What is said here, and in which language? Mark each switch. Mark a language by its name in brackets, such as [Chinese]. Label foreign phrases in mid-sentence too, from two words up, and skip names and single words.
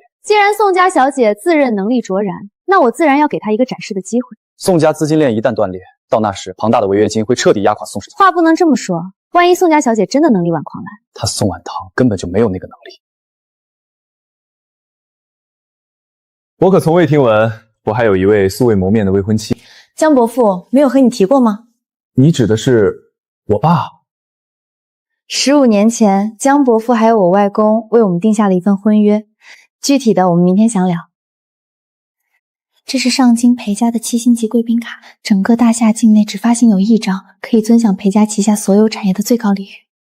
[Chinese] 既然宋家小姐自認能力卓然，那我自然要給她一個展示的機會。宋家資金鏈一旦斷裂，到那時龐大的違約金會徹底壓垮宋氏。話不能這麼說，萬一宋家小姐真的能力挽狂瀾，她宋婉堂根本就沒有那個能力。我可從未聽聞，我還有一位素未謀面的未婚妻。江伯父沒有和你提過嗎？你指的是我爸？15年前，江伯父還有我外公為我們定下了一份婚約，具體的我們明天詳聊。這是上京裴家的7星級貴賓卡，整個大夏境內只發行有1張，可以尊享裴家旗下所有產業的最高禮遇。